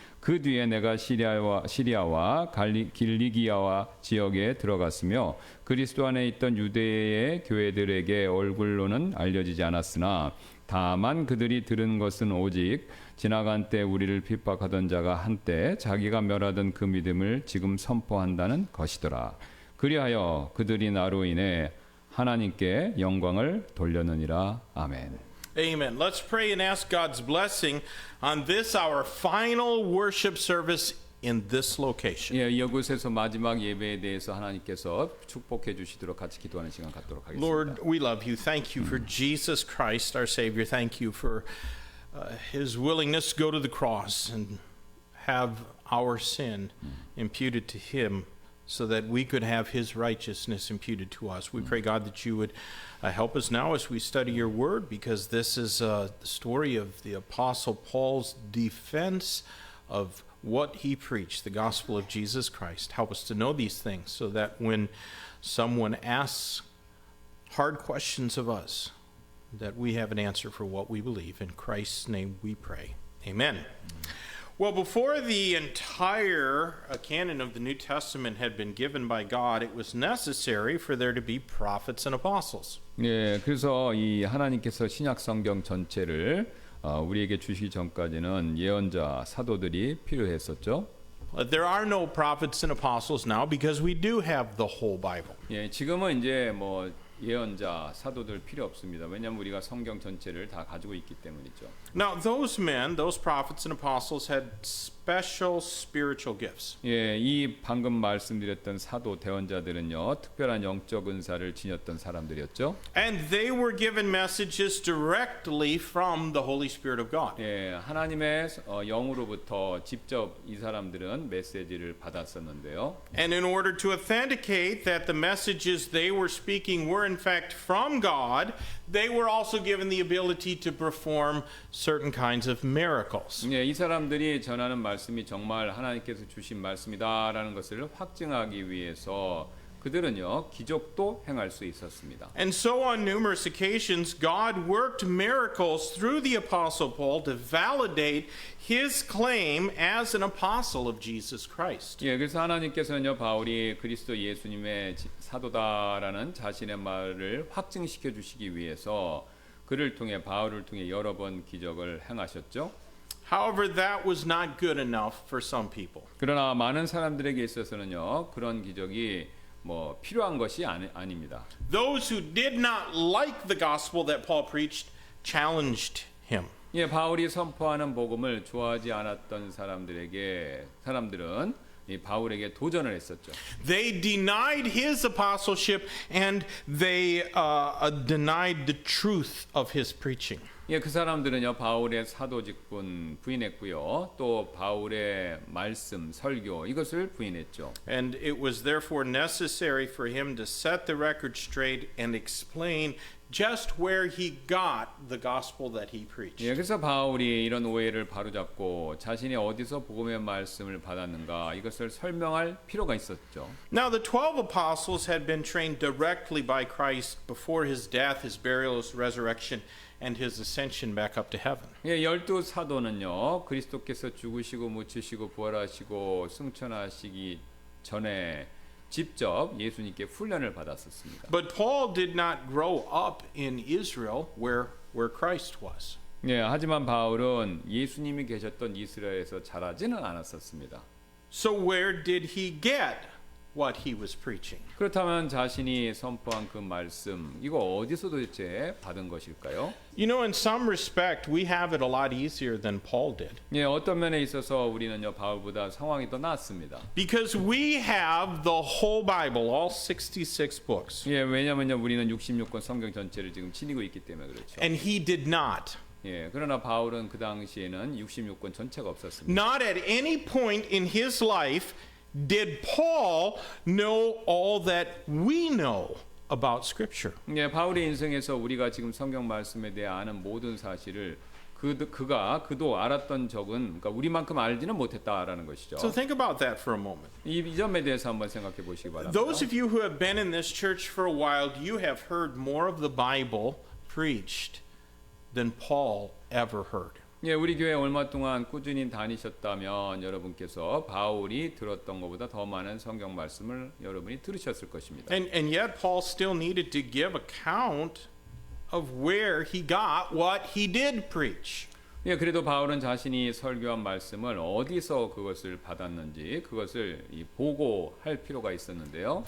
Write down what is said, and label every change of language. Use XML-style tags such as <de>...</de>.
<ko>그 뒤에 내가 시리아와 길리기아와 지역에 들어갔으며 그리스도 안에 있던 유대의 교회들에게 얼굴로는 알려지지 않았으나 다만 그들이 들은 것은 오직 지나간 때 우리를 핍박하던 자가 한때 자기가 멸하던 그 믿음을 지금 선포한다는 것이더라. 그리하여 그들이 나로 인해 하나님께 영광을 돌렸느니라. 아멘.</ko> <en>Amen. Let's pray and ask God's blessing on this, our final worship service in this location.</en> <ko>예, 이곳에서 마지막 예배에 대해서 하나님께서 축복해 주시도록 같이 기도하는 시간 갖도록 하겠습니다.</ko> <en>Lord, we love you. Thank you for Jesus Christ, our Savior. Thank you for his willingness to go to the cross and have our sin imputed to him so that we could have his righteousness imputed to us. We pray, God, that you would help us now as we study your word, because this is the story of the Apostle Paul's defense of what he preached, the gospel of Jesus Christ. Help us to know these things so that when someone asks hard questions of us, that we have an answer for what we believe. In Christ's name we pray. Amen. Well, before the entire canon of the New Testament had been given by God, it was necessary for there to be prophets and apostles.</en> <ko>예, 그래서 이 하나님께서 신약 성경 전체를 우리에게 주시기 전까지는 예언자, 사도들이 필요했었죠.</ko> <en>There are no prophets and apostles now because we do have the whole Bible.</en> <ko>예, 지금은 이제 뭐 예언자, 사도들 필요 없습니다. 왜냐하면 우리가 성경 전체를 다 가지고 있기 때문이죠.</ko> <en>Now, those men, those prophets and apostles had special spiritual gifts.</en> <ko>예, 이 방금 말씀드렸던 사도 대언자들은요, 특별한 영적 은사를 지녔던 사람들이었죠.</ko> <en>And they were given messages directly from the Holy Spirit of God.</en> <ko>예, 하나님의 영으로부터 직접 이 사람들은 메시지를 받았었는데요.</ko> <en>And in order to authenticate that the messages they were speaking were in fact from God, they were also given the ability to perform certain kinds of miracles.</en> <ko>예, 이 사람들이 전하는 말씀이 정말 하나님께서 주신 말씀이다라는 것을 확증하기 위해서 그들은요 기적도 행할 수 있었습니다.</ko> <en>And so on numerous occasions God worked miracles through the apostle Paul to validate his claim as an apostle of Jesus Christ.</en> <ko>예, 그래서 하나님께서는요 바울이 그리스도 예수님의 사도다라는 자신의 말을 확증시켜 주시기 위해서 그를 통해 바울을 통해 여러 번 기적을 행하셨죠.</ko> <en>However, that was not good enough for some people.</en> <ko>그러나 많은 사람들에게 있어서는요 그런 기적이 뭐 필요한 것이 아닙니다.</ko> <en>Those who did not like the gospel that Paul preached challenged him.</en> <ko>예, 바울이 선포하는 복음을 좋아하지 않았던 사람들은 이 바울에게 도전을 했었죠.</ko> <en>They denied his apostleship and they denied the truth of his preaching.</en> <ko>예, 그 사람들은요 바울의 사도직분 부인했고요, 또 바울의 말씀, 설교 이것을 부인했죠.</ko> <en>And it was therefore necessary for him to set the record straight and explain just where he got the gospel that he preached.</en> <ko>예, 그래서 바울이 이런 오해를 바로잡고 자신이 어디서 복음의 말씀을 받았는가 이것을 설명할 필요가 있었죠.</ko> <en>Now the 12 apostles had been trained directly by Christ before his death, his burial, his resurrection, and his ascension back up to heaven.</en> <ko>예, 12 사도는요 그리스도께서 죽으시고 묻히시고 부활하시고 승천하시기 전에 직접 예수님께 훈련을 받았었습니다.</ko> <en>But Paul did not grow up in Israel where Christ was.</en> <ko>예, 하지만 바울은 예수님이 계셨던 이스라엘에서 자라지는 않았었습니다.</ko> <en>So where did he get what he was preaching?</en> <ko>그렇다면 자신이 선포한 그 말씀 이거 어디서 도대체 받은 것일까요?</ko> <en>You know, in some respect, we have it a lot easier than Paul did.</en> <ko>예, 어떤 면에 있어서 우리는요 바울보다 상황이 더 낫습니다.</ko> <en>Because we have the whole Bible, all 66 books.</en> <ko>예, 왜냐면요 우리는 66권 성경 전체를 지금 지니고 있기 때문에 그렇죠.</ko> <en>And he did not.</en> <ko>예, 그러나 바울은 그 당시에는 66권 전체가 없었습니다.</ko> <en>Not at any point in his life did Paul know all that we know about Scripture.</en> <ko>예, 바울의 인생에서 우리가 지금 성경 말씀에 대해 아는 모든 사실을 그도 알았던 적은 그러니까 우리만큼 알지는 못했다라는 것이죠.</ko> <en>So think about that for a moment.</en> <ko>이 점에 대해서 한번 생각해 보시기 바랍니다.</ko> <en>Those of you who have been in this church for a while, you have heard more of the Bible preached than Paul ever heard.</en> <ko>예, 우리 교회 얼마 동안 꾸준히 다니셨다면 여러분께서 바울이 들었던 것보다 더 많은 성경 말씀을 여러분이 들으셨을 것입니다.</ko> <en>And yet Paul still needed to give account of where he got what he did preach.</en> <ko>예, 그래도 바울은 자신이 설교한 말씀을 어디서 그것을 받았는지 그것을 보고할 필요가 있었는데요.</ko>